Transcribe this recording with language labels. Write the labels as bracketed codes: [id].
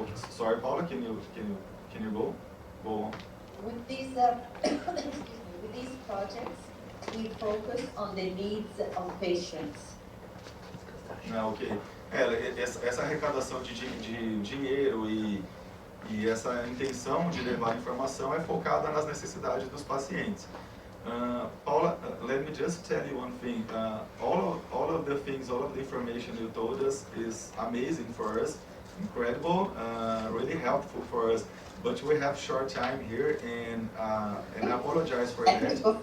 [en] Sorry, Paula, can you go on? With these, with these projects, we focus on the needs of patients. Ok. [pt] Essa arrecadação de dinheiro e essa intenção de levar informação é focada nas necessidades dos pacientes. [en] Paula, let me just tell you one thing. All of the information you told us is amazing for us, incredible, really helpful for us. But we have short time here, and I apologize for that.